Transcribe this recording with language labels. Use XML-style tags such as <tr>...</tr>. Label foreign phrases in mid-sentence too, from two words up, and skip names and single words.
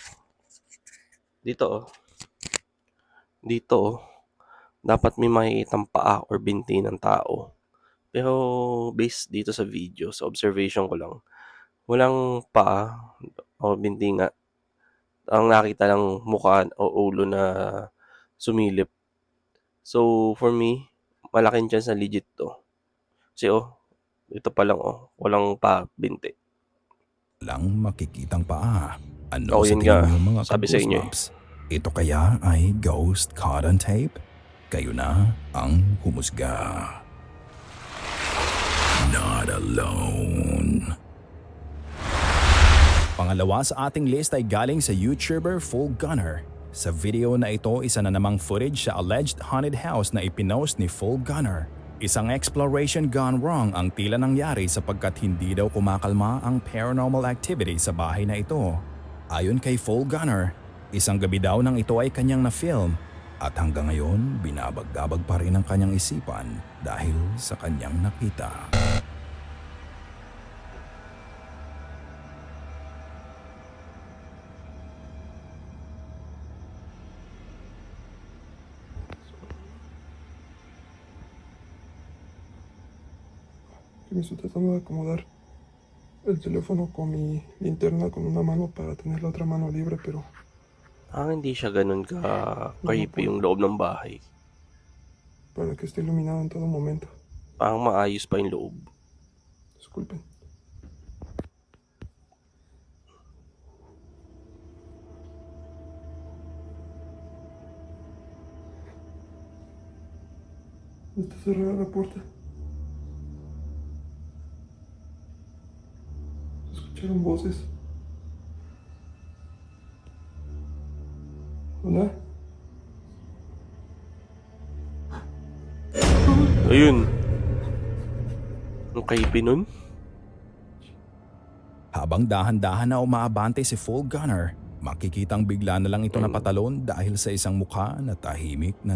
<tl>Dito Dito dapat may makikitang paa or binti ng tao. Pero based dito sa video, sa observation ko lang, walang paa o binti nga. Ang nakita lang mukha o ulo na sumilip.</tl> <en>So for me,</en> <tl>malaking chance na legit to. Kasi ito pa lang walang paa, binti. Lang makikitang paa. Ano sa Yun tingin nga, niyo mga sabi sa inyo ka-goosebumps? Ito kaya ay</tl> <en>ghost caught on tape?</en> <tl>Kayo na ang humusga.</tl> <en>Not alone.</en> <tl>Pangalawa sa ating list ay galing sa YouTuber Full Gunner. Sa video na ito, isa na namang footage sa</tl> <en>alleged haunted house</en> <tl>na ipinost ni Full Gunner. Isang</tl> <en>exploration gone wrong</en> <tl>ang tila nangyari sapagkat hindi daw kumakalma ang</tl> <en>paranormal activity</en> <tl>sa bahay na ito. Ayon kay Full Gunner, isang gabi daw nang ito ay kanyang na-film at hanggang ngayon binabag-gabag pa rin ang kanyang isipan dahil sa kanyang nakita.</tl> <es>Que me estoy tratando de acomodar el teléfono con mi linterna con una mano para tener la otra mano libre, pero</es> <tl>Hindi siya ganun ka-creepy yung loob ng bahay.</tl> <es>para que esté iluminado en todo momento.</es> <tl>Parang maayos pa yung loob.</tl> <es>Disculpen. Está cerrada la puerta. Se escucharon voces. Hola.</es> <tl>Ayun. Ang creepy nun. Habang dahan-dahan na umaabante si Full Gunner, makikitang bigla na lang ito napatalon dahil sa isang mukha na tahimik na</tl>